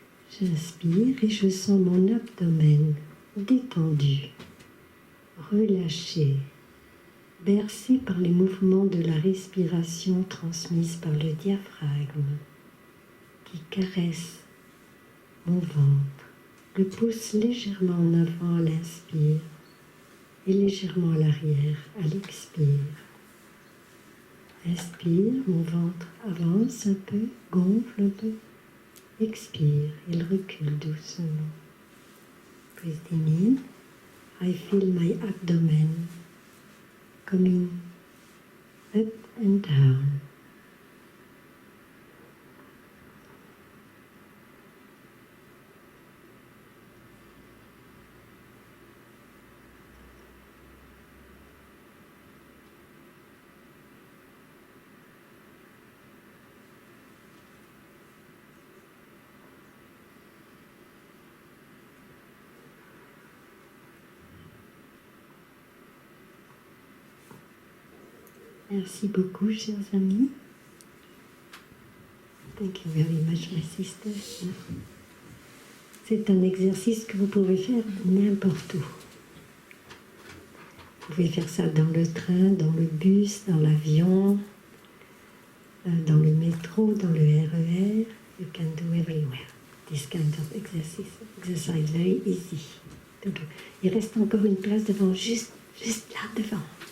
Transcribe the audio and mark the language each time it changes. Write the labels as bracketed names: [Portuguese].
[French] J'inspire et je sens mon abdomen détendu, relâché, bercé par les mouvements de la respiration transmise par le diaphragme qui caresse mon ventre, le pousse légèrement en avant à l'inspire et légèrement à l'arrière à l'expire. Inspire, mon ventre avance un peu, gonfle un peu. Expire, il recule doucement. [English] Breathing in, I feel my abdomen coming up and down. [French] Merci beaucoup, chers amis. [English] Thank you very much, my sister. [French] C'est un exercice que vous pouvez faire n'importe où. Vous pouvez faire ça dans le train, dans le bus, dans l'avion, dans le métro, dans le RER. [English] You can do everywhere. This kind of exercise very easy. [French] Donc, il reste encore une place devant, juste là devant.